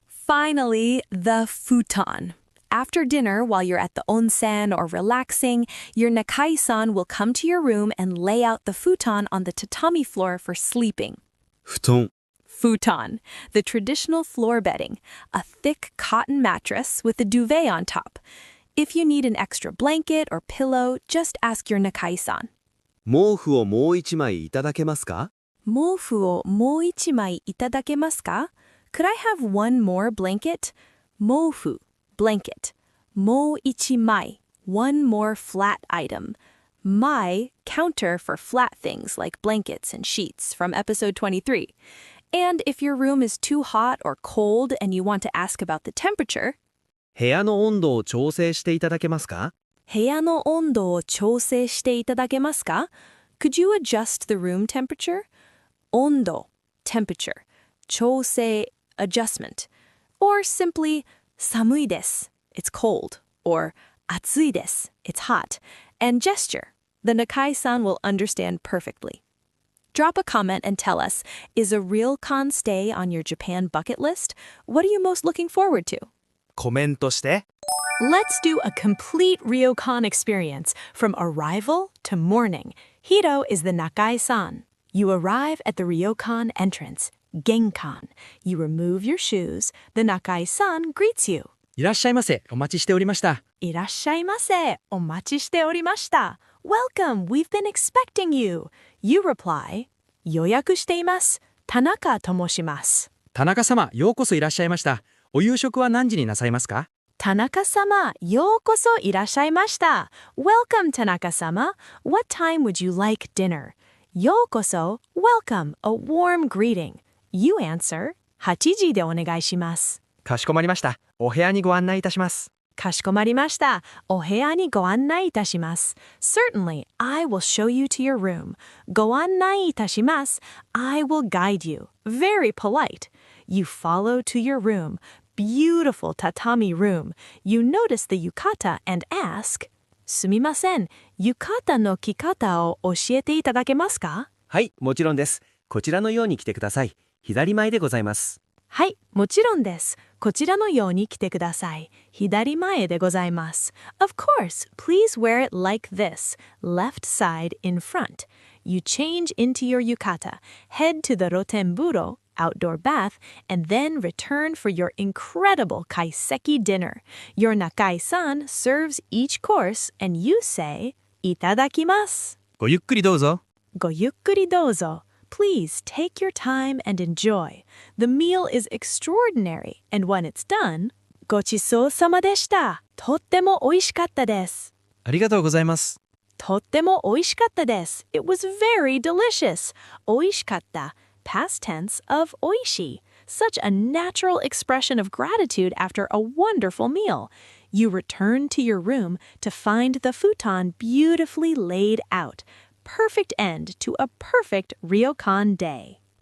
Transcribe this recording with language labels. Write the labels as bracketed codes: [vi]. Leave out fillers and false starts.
[en] Finally, the futon. After dinner, while you're at the onsen or relaxing, your nakai-san will come to your room and lay out the futon on the tatami floor for sleeping. [ja] 布団 [en] Futon, the traditional floor bedding, a thick cotton mattress with a duvet on top. If you need an extra blanket or pillow, just ask your nakai-san. [ja] 毛布をもう一枚いただけますか？毛布をもう一枚いただけますか? [en] Could I have one more blanket? 毛布, blanket. もう一枚, one more flat item. Mai, counter for flat things like blankets and sheets from episode 23. And if your room is too hot or cold and you want to ask about the temperature, [ja] 部屋の温度を調整していただけますか？部屋の温度を調整していただけますか? [en] Could you adjust the room temperature? 温度, temperature. 調整, adjustment. Or simply, [ja] 寒いです, [en] it's cold. Or [ja] 暑いです, [en] it's hot. And gesture. The Nakai-san will understand perfectly. Drop a comment and tell us, is a Ryokan stay on your Japan bucket list? What are you most looking forward to? [ja] コメントして。 [en] Let's do a complete Ryokan experience from arrival to morning. Hiro is the Nakai-san. You arrive at the Ryokan entrance, Genkan. You remove your shoes. The Nakai-san greets you. [ja] いらっしゃいませ。お待ちしておりました。いらっしゃいませ。お待ちしておりました。 [en] Welcome, we've been expecting you. You reply, [ja] 予約しています。田中と申します。田中様、ようこそいらっしゃいました。お夕食は何時になさいますか？田中様、ようこそいらっしゃいました。 [en] Welcome, [ja] 田中様. [en] What time would you like dinner? ようこそ, welcome, a warm greeting. You answer, [ja] 8時でお願いします。かしこまりました。お部屋にご案内いたします。かしこまりました。お部屋にご案内いたします。 [en] Certainly, I will show you to your room. [ja] ご案内いたします。 [en] I will guide you. Very polite. You follow to your room. Beautiful tatami room. You notice the yukata and ask, [ja] すみません、yukataの着方を教えていただけますか？はい、もちろんです。こちらのように来てください。左前でございます。はい、もちろんです。こちらのように来てください。左前でございます。 [en] Of course, please wear it like this. Left side in front. You change into your yukata, head to the Rotenburo, outdoor bath, and then return for your incredible kaiseki dinner. Your nakai-san serves each course, and you say, いただきます。 [ja] ごゆっくりどうぞ。ごゆっくりどうぞ。 [en] Please take your time and enjoy. The meal is extraordinary, and when it's done, [ja] ごちそうさまでした。とっても美味しかったです。ありがとうございます。とっても美味しかったです。 [en] It was very delicious. 美味しかった。 Past tense of 美味しい. Such a natural expression of gratitude after a wonderful meal. You return to your room to find the futon beautifully laid out. Perfect end to a perfect Ryokan day.